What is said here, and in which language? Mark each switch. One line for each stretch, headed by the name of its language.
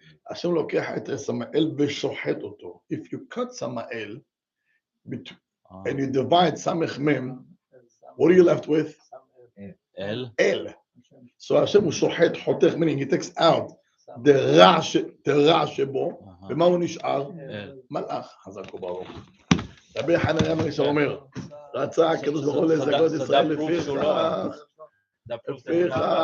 Hebrew: Hashem לוקח את סמאל ושוחט אותו.
English: If you cut Samael and you divide Samech Mem, what are you left with? El. El. So Hashem
Hebrew: הוא שוחט, חותך,
English: meaning he takes out the
Hebrew: רע שבו, ומה הוא נשאר? מלאך. חזק וברוך. רבי חנניה בן ישוע אומר, רצה הקדוש ברוך הוא לזכות ישראל לפיכך. לפיכך.